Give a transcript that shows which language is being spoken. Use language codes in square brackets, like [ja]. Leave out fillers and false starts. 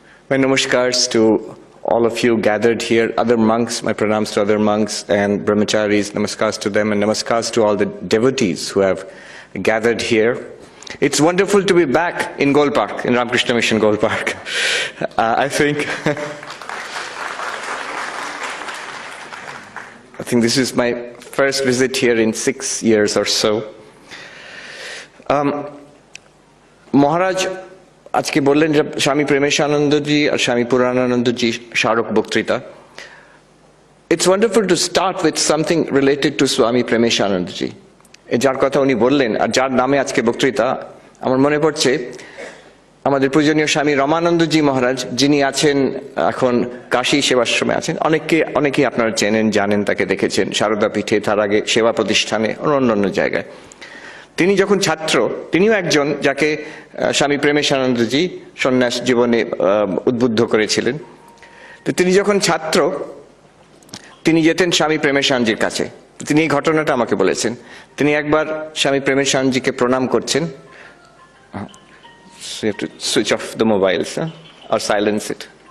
[en] My namaskars to all of you gathered here, other monks, my pranams to other monks and brahmacharis, namaskars to them, and namaskars to all the devotees who have gathered here. It's wonderful to be back in Gol Park, in Ramakrishna Mission Gol Park. I think this is my first visit here in 6 years or so. [bn] মহারাজ আজকে বললেন যে স্বামী প্রেমেশানন্দজি আর স্বামী পুরাণানন্দজি স্মারক বক্তৃতা. [en] It's wonderful to start with something related to Swami Premeshanandaji. [bn] যার কথা উনি বললেন আর যার নামে আজকে বক্তৃতা, আমার মনে পড়ছে আমাদের পূজনীয় স্বামী রমানন্দজি মহারাজ, যিনি আছেন এখন কাশী সেবাশ্রমে আছেন। অনেকেই আপনারা চেনেন, জানেন, তাকে দেখেছেন সারদা পীঠে, তার আগে সেবা প্রতিষ্ঠানে, অন্য জায়গায়। তিনি যখন ছাত্র, তিনিও একজন যাকে স্বামী প্রেমেশানন্দজি সন্ন্যাস জীবনে উদ্বুদ্ধ করেছিলেন। তো তিনি যখন ছাত্র, তিনি যেতেন স্বামী প্রেমেশানজির কাছে। তিনি এই ঘটনাটা আমাকে বলেছেন। তিনি একবার স্বামী প্রেমেশানজিকে প্রণাম করছেন। [en] So you have to switch off the mobiles, or silence it.